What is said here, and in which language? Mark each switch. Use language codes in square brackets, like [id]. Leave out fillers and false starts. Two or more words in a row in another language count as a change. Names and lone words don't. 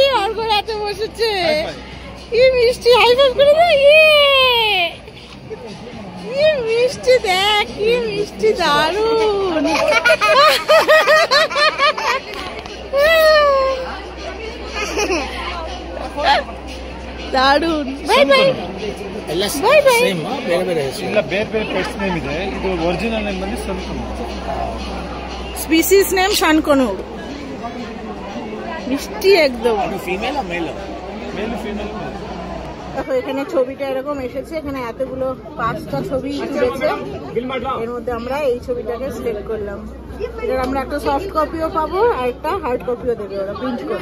[bn] আর করে এত বসেছে, কি মিষ্টি। [en] high five [bn] করে দাও। কি মিষ্টি, দেখ কি মিষ্টি, দারুন দারুন। [en] bye bye bye bye. [kn] ಬೇರೆ ಬೇರೆ ಇಲ್ಲ, ಬೇರೆ ಬೇರೆ [en] pets name [kn] ಇದೆ. ಇದು [en] original name [kn] ಬಂದು ಸನ್ಕೊನು. [en] species name sun conure. [bn] মিষ্টি একদম. ফিমেল আর মেল? [en] male female. [bn] দেখো এখানে ছবিটা এরকম এসেছে, এখানে এতগুলো 5টা ছবি তুলেছে, এর মধ্যে আমরা এই ছবিটাকে সিলেক্ট করলাম। এটার আমরা একটা [en] soft copyও [bn] পাবো আর একটা [en] hard copyও [bn] দেবে ওরা প্রিন্ট করে।